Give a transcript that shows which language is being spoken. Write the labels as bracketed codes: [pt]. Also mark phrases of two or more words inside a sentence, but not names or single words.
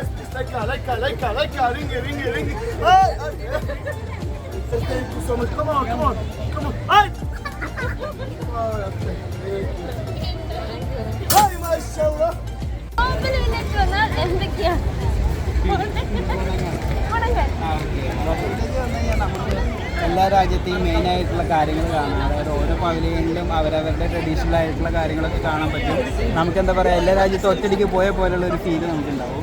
[en] Like, ring. Hey. Thank you so much. Come on. [tr] Haydi. Vay maşallah. [ml] എന്തൊക്കെയാണ് എല്ലാ രാജ്യത്തെയും മെയിനായിട്ടുള്ള കാര്യങ്ങൾ കാണാം. അതായത് ഓരോ പവലിയനിലും അവരവരുടെ ട്രഡീഷണൽ ആയിട്ടുള്ള കാര്യങ്ങളൊക്കെ കാണാൻ പറ്റും. നമുക്ക് എന്താ പറയുക, എല്ലാ രാജ്യത്തും ഒറ്റടിക്ക് പോയ പോലുള്ള ഒരു ഫീല് നമുക്കുണ്ടാവും.